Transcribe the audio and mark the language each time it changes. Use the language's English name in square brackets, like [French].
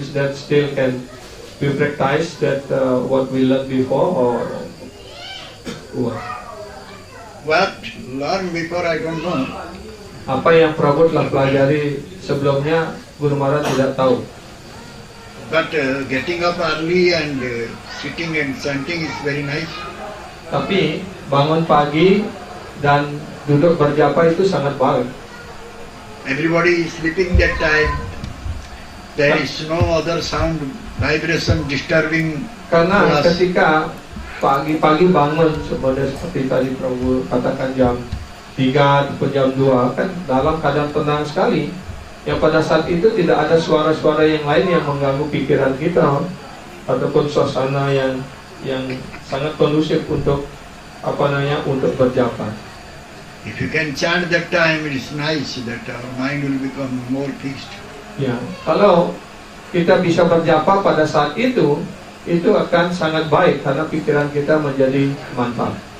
[English] Is that still can be practiced, that what we learned before, or what? What learned before, I don't know. [Indonesian] Apa yang Prabhu telah pelajari sebelumnya, Guru Maharaj tidak tahu. [English] But getting up early and sitting and chanting is very nice. [Indonesian] Tapi bangun pagi dan duduk berjapa itu sangat baik. [English] Everybody is sleeping that time. There is no other sound, vibration disturbing [Indonesian] Karena [English] us. [Indonesian] ketika pagi-pagi bangun, seperti tadi Prabhu katakan jam 3 ataupun jam 2, kan dalam keadaan tenang sekali, yang pada saat itu tidak ada suara-suara yang lain yang mengganggu pikiran kita, ataupun suasana yang sangat kondusif untuk untuk berjapa. [English] If you can chant that time, it is nice that our mind will become more fixed. [Indonesian] Ya, kalau kita bisa berjapa pada saat itu akan sangat baik karena pikiran kita menjadi mantap.